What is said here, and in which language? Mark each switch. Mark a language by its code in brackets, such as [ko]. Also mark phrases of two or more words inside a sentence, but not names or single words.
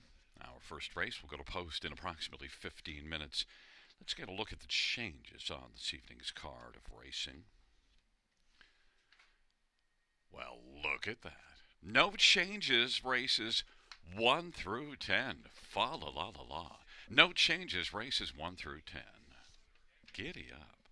[en] Our first race will go to post in approximately 15 minutes. Let's get a look at the changes on this evening's card of racing. Well, look at that. No changes, races 1 through 10. Fa la la la la. No changes, races 1 through 10. Giddy up.